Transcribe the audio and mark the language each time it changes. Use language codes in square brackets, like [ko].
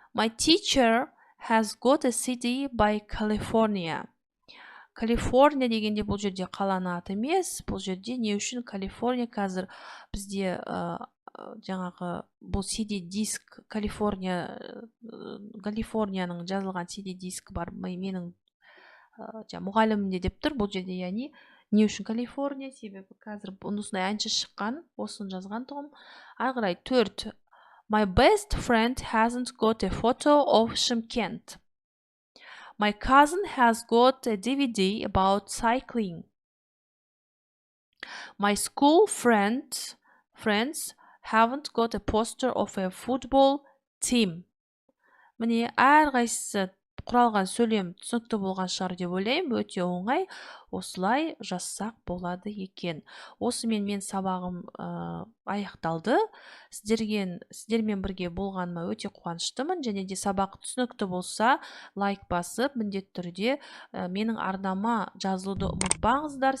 [en] My teacher has got a CD by California. [kk] Калифорния дегенде бұл жерде қаланы аты емес. Бұл жерде не үшін Калифорния қазір бізде жаңағы бұл CD диск Калифорнияның жазылған CD диск бар. Менің мұғалімімде деп тұр. Бұл жерде яғни не үшін Калифорния? Себебі қазір осындай әнші шыққан, осыны жазған тұғым. Ары қарай 4. [en] My best friend hasn't got a photo of Shymkent. My cousin has got a DVD about cycling. My school friends haven't got a poster of a football team. [kk] Міне әрқайсысы құралған сөйлем түсінікті болған шығар деп ойлаймын. Өте оңай, осылай жазсақ болады екен. Осымен мен сабағым аяқталды. Сіздермен бірге болғаныма өте қуаныштымын. Және де сабақ түсінікті болса, лайк басып, міндетті түрде менің арнама жазылуды ұмытпаңыздар.